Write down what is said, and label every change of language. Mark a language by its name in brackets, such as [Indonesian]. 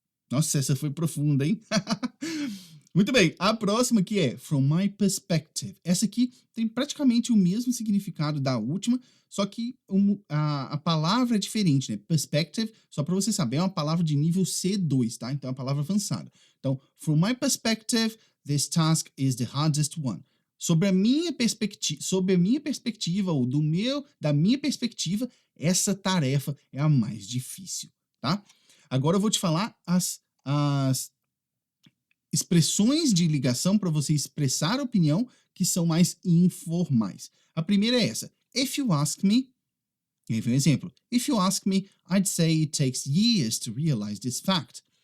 [Portuguese] Nossa, essa foi profunda, hein? Muito bem, a próxima aqui é [English] From My Perspective. [Portuguese] Essa aqui tem praticamente o mesmo significado da última, só que a palavra é diferente, né? Perspective, só para você saber, é uma palavra de nível C2, tá? Então é uma palavra avançada. Então, [English] From My Perspective, this task is the hardest one. [Portuguese] Sobre a minha perspectiva, ou da minha perspectiva, essa tarefa é a mais difícil, tá? Agora eu vou te falar as expressões de ligação para você expressar opinião que são mais informais. A primeira é essa. [English] If you ask me, [Portuguese] e aí vem um exemplo. [English] If you ask me, I'd say it takes years to realize this fact.